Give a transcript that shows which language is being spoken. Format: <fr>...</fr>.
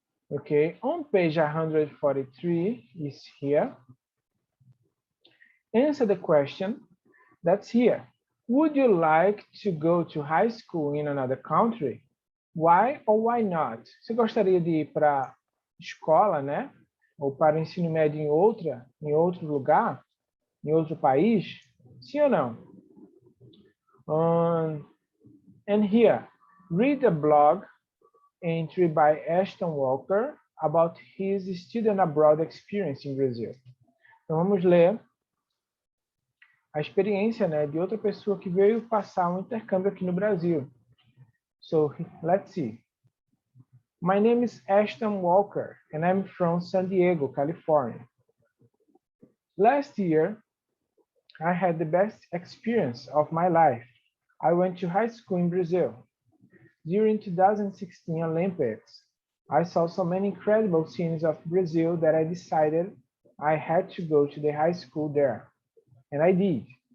<en>Okay, on page 143 is here. Answer the question that's here. Would you like to go to high school in another country? Why or why not?</en> <pt>Você gostaria de ir para escola, né? Ou para o ensino médio em outro lugar? Em outro país? Sim ou não?</pt> <en>And here, read a blog entry by Ashton Walker about his student abroad experience in Brazil.</en> <pt>Então vamos ler a experiência, né, de outra pessoa que veio passar um intercâmbio aqui no Brasil.</pt> <en>So, let's see. My name is Ashton Walker, and I'm from San Diego, California. Last year, I had the best experience of my life. I went to high school in Brazil. During 2016 Olympics, I saw so many incredible scenes of Brazil that I decided I had to go to the high school there. And I did.</en>